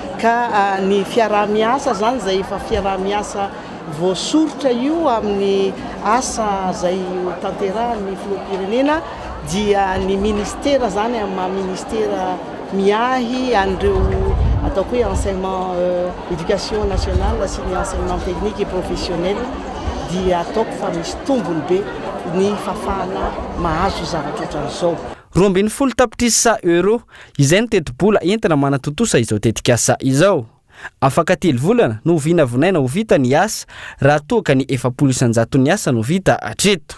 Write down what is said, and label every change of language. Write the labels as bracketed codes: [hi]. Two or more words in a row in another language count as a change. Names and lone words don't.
[mg] ka ny fiarah-miasa zany zay efa fiarah-miasa voasorotra io amin'ny asa zay tanterahan'ny filoham-pirenena dia ny ministera zany amin'ny ministera miahy an'ireo ataoko hoe [fr] enseignement éducation nationale [mg] sy ny [fr] enseignement technique et professionnel [mg] dia ataoko fa misy tombony be ny fafana mahazo zavatra ohatran'izao. 20 tapitrisa euro izay ny teti-bola entina manatontosa izao tetikasa izao. Afaka 3 volana no vinavonaina ho vita ny asa raha toaka ny 700 ny asa no vita hatreto.